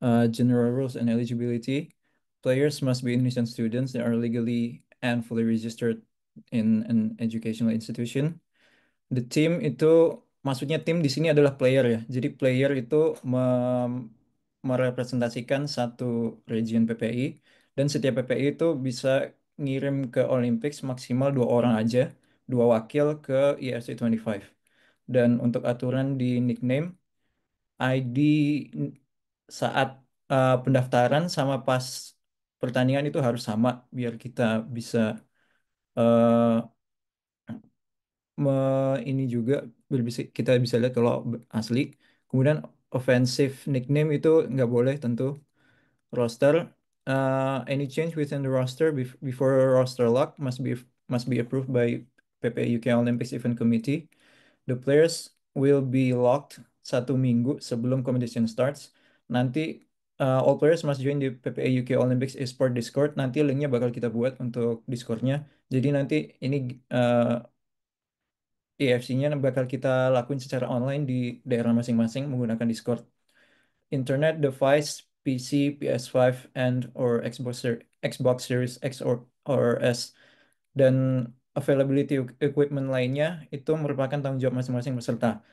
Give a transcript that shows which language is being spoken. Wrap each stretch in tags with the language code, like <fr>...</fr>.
<en>General rules and eligibility. Players must be Indonesian students that are legally and fully registered in an educational institution. The team</en> <id>itu, maksudnya tim di sini adalah player ya. Jadi player itu merepresentasikan satu region PPI dan setiap PPI itu bisa ngirim ke Olympics maksimal 2 orang aja, 2 wakil ke EFC 25. Dan untuk aturan di nickname, ID saat pendaftaran sama pas pertandingan itu harus sama biar kita bisa ini juga kita bisa lihat kalau asli. Kemudian</id> <en>offensive nickname</en> <id>itu nggak boleh tentu.</id> <en>Roster, any change within the roster before roster lock must be approved by PP UK Olympics Event Committee. The players will be locked</en> <id>1 minggu sebelum</id> <en>competition starts.</en> <id>Nanti</id> <en>all players must join the PPA UK Olympics Esport Discord.</en> <id>Nanti linknya bakal kita buat untuk Discordnya. Jadi nanti ini EFC-nya bakal kita lakuin secara online di daerah masing-masing menggunakan Discord.</id> <en>Internet device, PC, PS5, and or Xbox Series X or S,</en> <id>dan</id> <en>availability equipment</en> <id>lainnya itu merupakan tanggung jawab masing-masing peserta.</id>